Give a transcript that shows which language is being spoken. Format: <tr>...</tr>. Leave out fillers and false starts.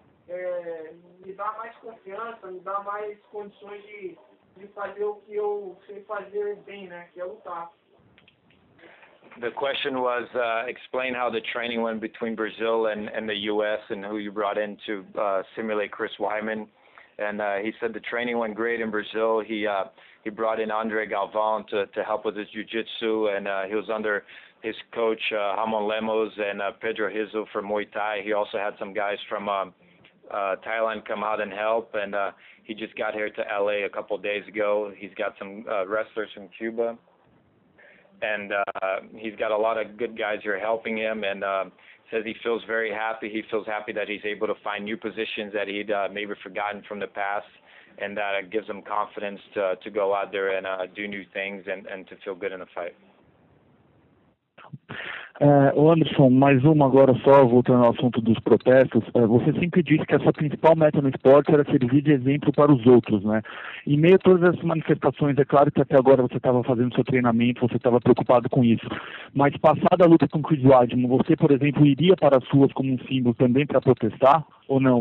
<pt>me dá mais confiança, me dá mais condições de fazer o que eu sei fazer bem, né? Que é lutar.</pt> <en>The question was, explain how the training went between Brazil and the U.S. and who you brought in to simulate Chris Weidman. And he said the training went great in Brazil. He brought in Andre Galvão to help with his jiu-jitsu, and he was under his coach, Ramon Lemos, and Pedro Rizzo for Muay Thai. He also had some guys from Thailand come out and help, and he just got here to LA a couple of days ago. He's got some wrestlers from Cuba, and he's got a lot of good guys here helping him, and says he feels very happy. He feels happy that he's able to find new positions that he'd maybe forgotten from the past, and that gives him confidence to go out there and do new things and to feel good in the fight.</en> <pt>Anderson, mais uma agora só, voltando ao assunto dos protestos. Você sempre disse que a sua principal meta no esporte era servir de exemplo para os outros, né? Em meio a todas essas manifestações, é claro que até agora você estava fazendo seu treinamento, você estava preocupado com isso. Mas passada a luta com o Chris Weidman, você, por exemplo, iria para as ruas como um símbolo também para protestar? Ou não?</pt>